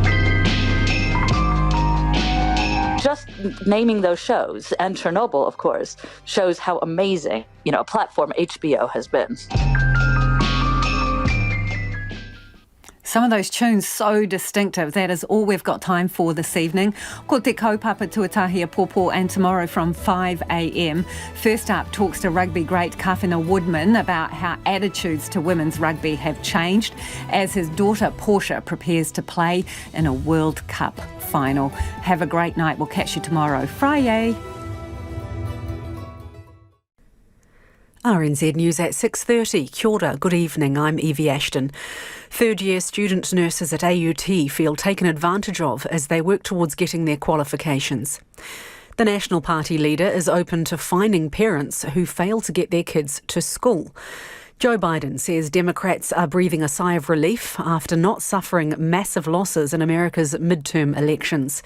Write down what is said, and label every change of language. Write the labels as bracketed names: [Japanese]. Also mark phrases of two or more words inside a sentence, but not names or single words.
[English] Just naming those shows, and Chernobyl, of course, shows how amazing, a platform HBO has been. Some of those tunes so distinctive. That is all we've got time for this evening. [Māori] Ko te kaupapa tuatahia pōpō, [English] and tomorrow from 5 a.m. First up, talks to rugby great Kawhina Woodman about how attitudes to women's rugby have changed as his daughter Portia prepares to play in a World Cup final. Have a great night. We'll catch you tomorrow. Friday. RNZ News at 6:30. [Māori] Kia ora, [English] good evening, I'm Evie Ashton. Third-year student nurses at AUT feel taken advantage of as they work towards getting their qualifications. The National Party leader is open to fining parents who fail to get their kids to school. Joe Biden says Democrats are breathing a sigh of relief after not suffering massive losses in America's midterm elections.